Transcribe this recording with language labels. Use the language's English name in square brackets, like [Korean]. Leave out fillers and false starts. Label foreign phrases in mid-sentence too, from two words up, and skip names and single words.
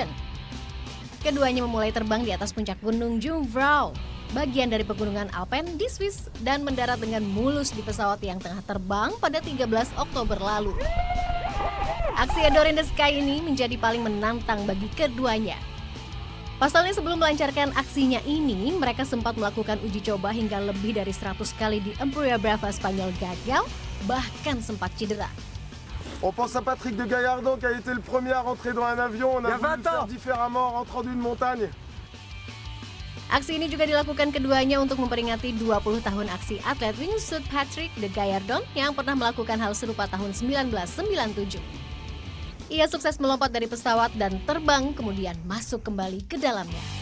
[Indonesian] Keduanya memulai terbang di atas puncak gunung Jungfrau, bagian dari pegunungan Alpen di Swiss, dan mendarat dengan mulus di pesawat yang tengah terbang pada 13 Oktober lalu. Aksi Adore in the Sky ini menjadi paling menantang bagi keduanya. Pasalnya sebelum melancarkan aksinya ini, mereka sempat melakukan uji coba hingga lebih dari 100 kali di Empuriabrava Brava Spanyol gagal, bahkan sempat cedera. [French] On pense à Patrick de Gaillarden qui a été le premier à rentrer dans un avion. On a voulu faire différemment en rentrant d'une montagne. [Indonesian] Aksi ini juga dilakukan keduanya untuk memperingati 20 tahun aksi atlet wingsuit Patrick de Gaillarden yang pernah melakukan hal serupa tahun 1997. Ia sukses melompat dari pesawat dan terbang kemudian masuk kembali ke dalamnya.